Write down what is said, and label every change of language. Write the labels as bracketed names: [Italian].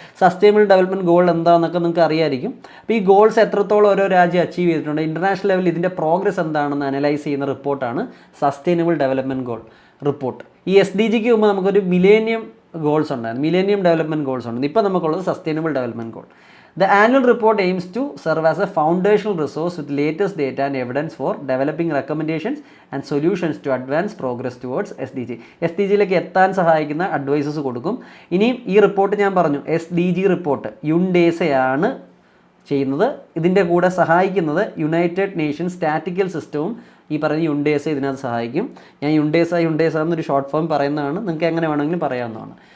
[Malayalam] Sustainable development goal എന്താണെന്നൊക്കെ നിങ്ങൾക്ക് അറിയാമായിരിക്കും. അപ്പോൾ ഈ ഗോൾസ് എത്രത്തോളം ഓരോ രാജ്യം അച്ചീവ് ചെയ്തിട്ടുണ്ട്, ഇൻ്റർനാഷണൽ ലെവലിൽ ഇതിൻ്റെ പ്രോഗ്രസ് എന്താണെന്ന് അനലൈസ് ചെയ്യുന്ന റിപ്പോർട്ടാണ് സസ്റ്റൈനബിൾ ഡെവലപ്മെൻറ്റ് ഗോൾ റിപ്പോർട്ട്. ഈ SDGക്ക് മുമ്പ് നമുക്കൊരു മിലേനിയം ഗോൾസ് ഉണ്ടായിരുന്നു, മിലേനിയം ഡെവലപ്മെൻറ്റ് ഗോൾസ് ഉണ്ട്. ഇപ്പോൾ നമുക്കുള്ളത് sustainable development goal. [English] The annual report aims to serve as a foundational resource with latest data and evidence for developing recommendations and solutions to advance progress towards SDG. [Malayalam] SDGയിലേക്ക് എത്താൻ സഹായിക്കുന്ന advices കൊടുക്കും. ഇനിയും ഈ report ഞാൻ പറഞ്ഞു, SDG റിപ്പോർട്ട് യുണ്ടേസയാണ് ചെയ്യുന്നത്. ഇതിൻ്റെ കൂടെ സഹായിക്കുന്നത് യുണൈറ്റഡ് നേഷൻ സ്റ്റാറ്റിക്കൽ സിസ്റ്റവും ഈ പറയുന്ന യുണ്ടേസ ഇതിനകത്ത് സഹായിക്കും. ഞാൻ യുണ്ടേസ എന്നൊരു ഷോർട്ട് ഫോം പറയുന്നതാണ്, നിങ്ങൾക്ക് എങ്ങനെ വേണമെങ്കിലും പറയാവുന്നതാണ്.